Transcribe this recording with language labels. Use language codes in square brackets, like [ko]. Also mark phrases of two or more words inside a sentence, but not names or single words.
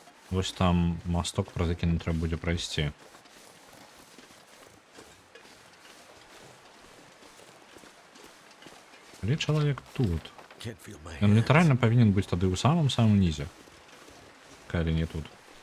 [uk] Ось там мосток, праз які нам треба буде пройсці. [be] Але чалавек тут. [en] Can't feel my [be] Ён [en] hands. [be] літаральна павінен быць тады ў самым нізе. Калі не тут.